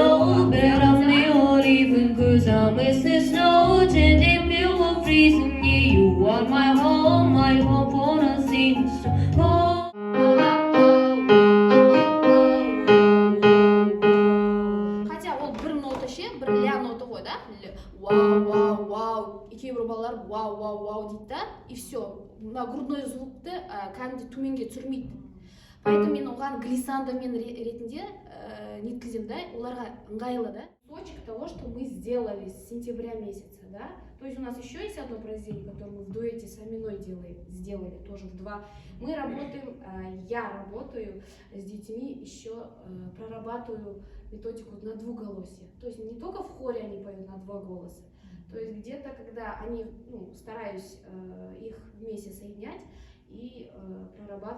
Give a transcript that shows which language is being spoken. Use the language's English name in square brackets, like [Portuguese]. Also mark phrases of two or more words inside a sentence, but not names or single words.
[English] But I'm the only one 'cause I miss the snow. And if you were freezing, yeah, you are my home. I hope wanna sing so. [Kazakh] Хотя ол бір нота ше, бір ля нота ғой да. Вау, вау, вау. И кейбір балалар вау, вау, вау дейді да. [Russian] И все. [Kazakh] Мына грудной звукты кәдімгідей төменге түсірмейді. Поэтому мен оған глиссандомен ретінде неткіземін да, оларға ыңғайлы да. [Russian] Кусочек того, что мы сделали с сентября месяца, да. То есть у нас еще есть одно произведение, которое мы в дуэте с Аминой сделали, тоже в два. Мы работаем, я работаю с детьми, еще прорабатываю методику на двуголосие. То есть не только в хоре они поют на два голоса. То есть где-то, когда они, стараюсь их вместе соединять и прорабатывать двуголосие.